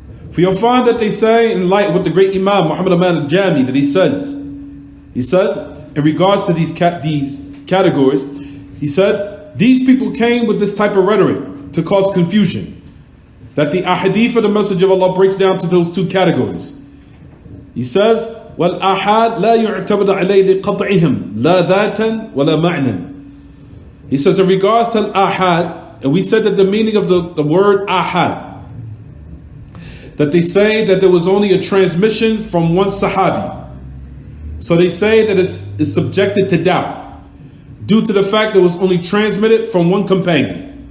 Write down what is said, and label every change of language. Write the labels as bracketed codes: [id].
[en] For you'll find that they say, in light with the great Imam Muhammad Aman al-Jami, that he says in regards to these categories, he said these people came with this type of rhetoric to cause confusion, that the ahadith of the Message of Allah breaks down to those two categories. He says, [ar] وَالْأَحَادْ لَا يُعْتَمَدَ عَلَيْهِ لِقَطْعِهِمْ لَا ذَاتًا وَلَا مَعْنًا. [en] He says in regards to ahad, and we said that the meaning of the word ahad, that they say that there was only a transmission from one sahabi. So they say that it's subjected to doubt due to the fact that it was only transmitted from one companion.